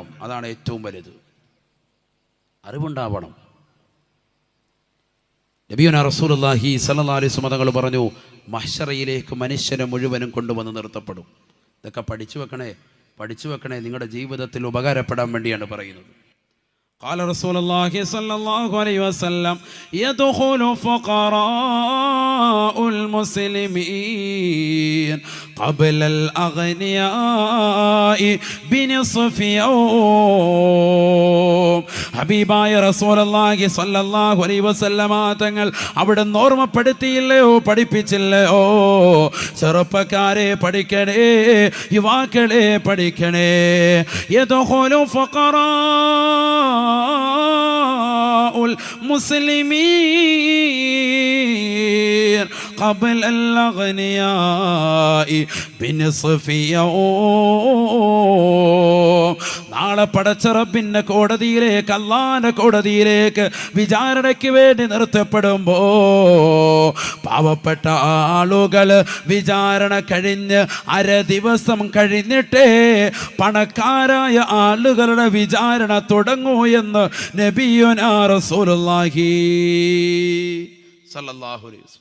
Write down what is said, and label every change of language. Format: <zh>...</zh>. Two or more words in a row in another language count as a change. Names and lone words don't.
<ml>അതാണ് ഏറ്റവും വലുത്. അറിവുണ്ടാവണം.</ml> <ar>نبينا رسول الله صلى الله عليه وسلم</ar> <ml>തങ്ങൾ പറഞ്ഞു, മഹ്ശറയിലേക്ക് മനുഷ്യനെ മുഴുവനും കൊണ്ടുവന്ന് നിർത്തപ്പെടും. ഇതൊക്കെ പഠിച്ചു വെക്കണേ, നിങ്ങളുടെ ജീവിതത്തിൽ ഉപകാരപ്പെടാൻ വേണ്ടിയാണ് പറയുന്നത്.</ml> <ar>قال رسول الله صلى الله عليه وسلم يدخل فقراء المسلمين قبل الأغنياء بنصف يوم.</ar> <ml>ഹബീബായ</ml> <ar>رسول الله صلى الله عليه وسلم</ar> <ml>തങ്ങൾ അവിടെ ഓർമ്മപ്പെടുത്തിയില്ലയോ, പഠിപ്പിച്ചില്ലയോ? ചെറുപ്പക്കാരെ പഠിക്കണേ, യുവാക്കളെ പഠിക്കണേ.</ml> <ar>يدخل فقراء المسلمين قبل الأغنياء بنصف يوم.</ar> <ml>നാളെ പടച്ച റബ്ബിന്റെ കോടതിയിലേക്ക്, അല്ലാഹുവിന്റെ കോടതിയിലേക്ക് വിചാരണയ്ക്ക് വേണ്ടി നിർത്തപ്പെടുമ്പോ പാവപ്പെട്ട ആളുകൾ വിചാരണ കഴിഞ്ഞ് അര ദിവസം കഴിഞ്ഞിട്ടേ പണക്കാരായ ആളുകളുടെ വിചാരണ തുടങ്ങൂ എന്ന്</ml> <ar>نبينا رسول الله صلى الله عليه وسلم.</ar>